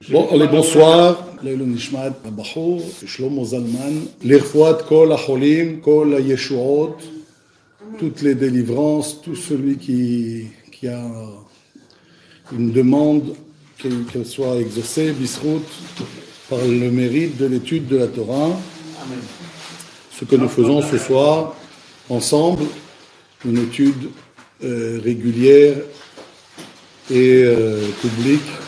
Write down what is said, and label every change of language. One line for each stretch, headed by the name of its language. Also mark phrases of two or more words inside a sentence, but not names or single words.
French: Bon, allez, bonsoir.
Hebrew: לעילוי נשמת, אבהו, שלמה זלמן, לרפואת, כל החולים, כל ישועות,
French: toutes les délivrances, tout celui qui a une demande, qu'elle soit exaucée, Bisrout, par le mérite de l'étude de la Torah. Ce que nous faisons ce soir, ensemble, une étude régulière et publique.